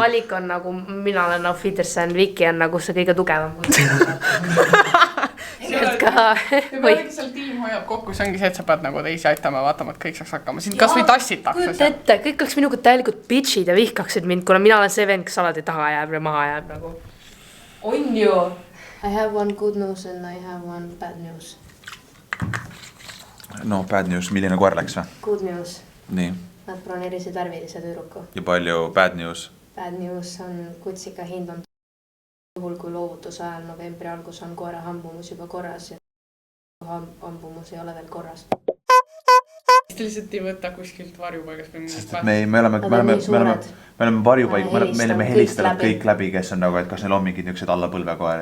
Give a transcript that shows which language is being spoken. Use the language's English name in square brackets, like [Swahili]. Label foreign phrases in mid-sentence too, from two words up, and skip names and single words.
[Estonian] valik on nagu, mina olen nagu Fidersen, Viki on nagu see kõige tugevam. Ja pealegi seal tiim hoiab kokku, see ongi see, et sa pead nagu teisi aitama, vaatama, et kõik saaks hakkama. Siin kas või tassitakse kujuta ette, kõik oleks minuga täielikult bitchid ja vihkaksid mind, kuna mina olen see vend, kes alati taha jääb ja maha jääb nagu. On ju. [English] I have one good news and I have one bad news. No bad news, [Estonian] milline koer läks või? [English] Good news. [Estonian] Nii. Nad broneerisid värvilise tüüruku. Ja palju [English] bad news? Bad news [Estonian] on kutsika hind on juhul, kui loovutuse ajal novembri algus on koera hambumus juba korras ja hambumus ei ole veel korras. Lihtsalt ei võta kuskilt varjupaigast või mingit Me oleme varjupaig, me oleme helistanud kõik läbi, kes on nagu, et kas neil on mingid niisugused alla põlvekoeri.